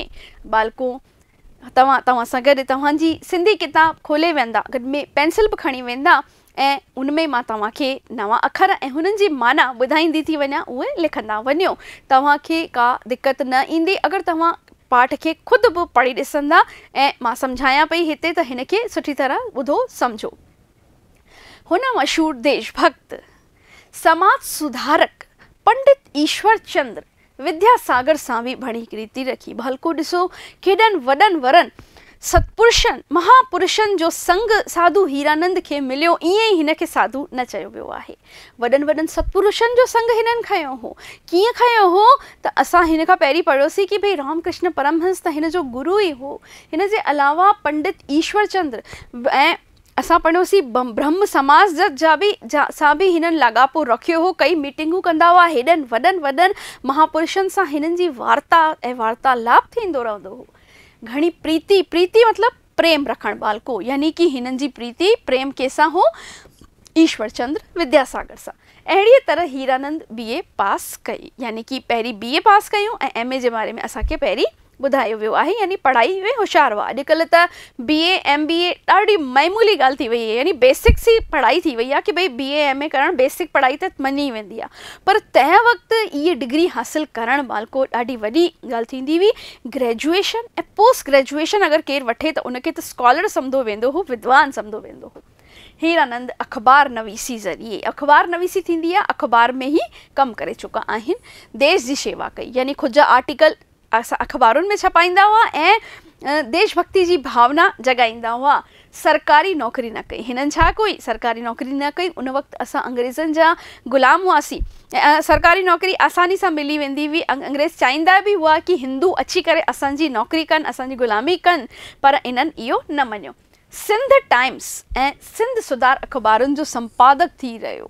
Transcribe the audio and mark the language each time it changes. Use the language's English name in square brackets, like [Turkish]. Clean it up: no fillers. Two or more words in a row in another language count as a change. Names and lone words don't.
[Sindhi] बालको तव्हां सां गॾु तव्हांजी सिंधी किताब खोले वेंदा, गॾ में पेंसिल बि खणी वेंदा ऐं उनमें मां तव्हांखे नवां अखर ऐं हुननि जी माना ॿुधाईंदी थी वञा, उहे लिखंदा वञो। तव्हांखे का दिक़त न ईंदी अगरि तव्हां पाठ खे ख़ुदि बि पढ़ी ॾिसंदा ऐं मां सम्झायां पई हिते त हिन खे सुठी तरह ॿुधो सम्झो। हुन मशहूर देशभक्त समाज सुधारक पंडित ईश्वर चंद्र विद्यासागर सां बि बड़ी रीति रखी। भलको ॾिसो केॾनि वॾनि वरनि सतपुरुषनि महापुरुषनि जो संग साधु हीरानंद खे मिलियो, ईअं ई हिन खे साधु न चयो वियो आहे। वॾनि वॾनि सतपुरुषनि जो संग हिननि खयो हो। कीअं खयो हो त असां हिन खां पहिरीं पढ़ियोसीं कि भई रामकृष्ण परमहंस त हिन जो गुरु ई हो। हिन जे अलावा पंडित ईश्वर चंद्र ऐं असां पढ़ियोसीं ब्रह्म समाज सां बि हिननि लाॻापो रखियो हो। कई मीटिंगूं कंदा हुआ, हेॾनि वॾनि महापुरुषनि सां हिननि जी वार्ता ऐं वार्तालाप थींदो रहंदो हो। घणी प्रीति मतलब प्रेम रखण बालको, यानी कि हिननि जी प्रीति प्रेम कंहिंसां हो, ईश्वर चंद्र विद्यासागर सां। अहिड़ीअ तरह हीरानंद BA पास कई, यानी कि पहिरीं BA पास कयूं ऐं MA जे बारे में असांखे पहिरीं ॿुधायो वियो आहे, यानी पढ़ाई में होशियार हुआ। अॼुकल्ह त BA MBA ॾाढी मामूली ॻाल्हि थी वई आहे, यानी बेसिक्स ही पढ़ाई थी वई आहे कि भई BA MA करणु बेसिक पढ़ाई त मञी वेंदी आहे, पर तंहिं वक़्तु इहे डिग्री हासिल करणु बालको ॾाढी वॾी ॻाल्हि थींदी हुई। ग्रेजुएशन ऐं पोस्ट ग्रेजुएशन अगरि केरु वठे त उनखे त स्कॉलर सम्झो वेंदो हो, विद्वान सम्झो वेंदो हो। हीरानंद अख़बार नवीसी ज़रिए, अख़बार नवीसी थींदी आहे, अख़बार में ही कमु करे चुका आहिनि। देश जी शेवा कई, यानी ख़ुदि जा आर्टिकल असां अख़बारुनि में छपाईंदा हुआ ऐं देशभक्ति जी भावना जगाईंदा हुआ। सरकारी नौकरी न कई हिननि। छा कोई सरकारी नौकरी न कई? उन वक़्तु असां अंग्रेज़नि जा ग़ुलाम हुआसीं ऐं सरकारी नौकरी आसानी सां मिली वेंदी हुई। अंग्रेज़ चाहींदा बि हुआ कि हिंदू अची करे असांजी नौकरी कनि, असांजी ग़ुलामी कनि, पर इन्हनि इहो न मञियो। सिंध टाइम्स ऐं सिंध सुधार अख़बारुनि जो संपादक थी रहियो।